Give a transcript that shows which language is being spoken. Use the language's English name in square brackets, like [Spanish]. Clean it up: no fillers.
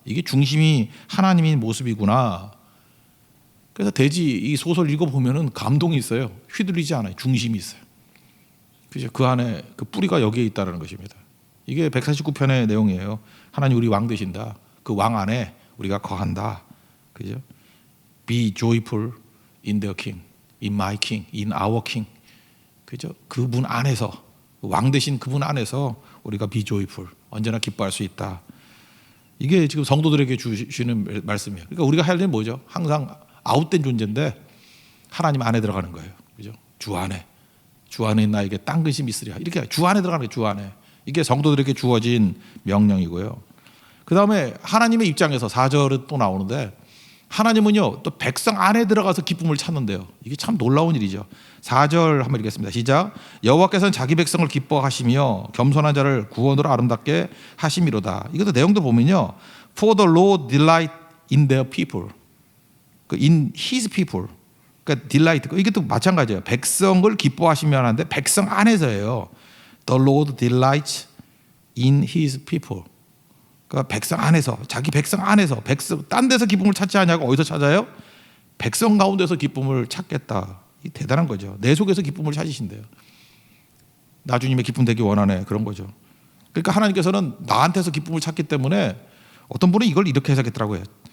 [Korean] 이게 중심이 하나님인 모습이구나. 그래서 대지 이 소설 읽어보면은 감동이 있어요. 휘둘리지 않아요. 중심이 있어요. 그죠? 그 안에 그 뿌리가 여기에 있다는 것입니다. 이게 149편의 내용이에요. 하나님 우리 왕 되신다. 그 왕 안에 우리가 거한다. 그죠? [English] Be joyful in their king, in my king, in our king. [Korean] 그죠? 그분 안에서, 왕 되신 그분 안에서 우리가 [English] be joyful, [Korean] 언제나 기뻐할 수 있다. 이게 지금 성도들에게 주시는 말씀이에요. 그러니까 우리가 할 일은 뭐죠? 항상 아웃된 존재인데 하나님 안에 들어가는 거예요. 그죠? 주 안에. 주 안에 나에게 딴 것이 있으랴. 이렇게 주 안에 들어가는 거예요. 주 안에. 이게 성도들에게 주어진 명령이고요. 그 다음에 하나님의 입장에서 4절은 또 나오는데 하나님은요 또 백성 안에 들어가서 기쁨을 찾는데요. 이게 참 놀라운 일이죠. 4절 한번 읽겠습니다. 시작. 여호와께서는 자기 백성을 기뻐하시며 겸손한 자를 구원으로 아름답게 하심이로다. 이것도 내용도 보면요. [English] For the Lord delight in their people. In his people. [Korean] 그러니까 delight. 이것도 마찬가지예요. 백성을 기뻐하시며 하는데 백성 안에서예요. [English] The Lord delights in his people. [Korean] 그러니까 백성 안에서, 자기 백성 안에서, 백성 딴 데서 기쁨을 찾지 않냐고. 어디서 찾아요? 백성 가운데서 기쁨을 찾겠다. 이 대단한 거죠. 내 속에서 기쁨을 찾으신대요. 나 주님의 기쁨 되기 원하네. 그런 거죠. 그러니까 하나님께서는 나한테서 기쁨을 찾기 때문에 어떤 분은 이걸 이렇게 해석했더라고요.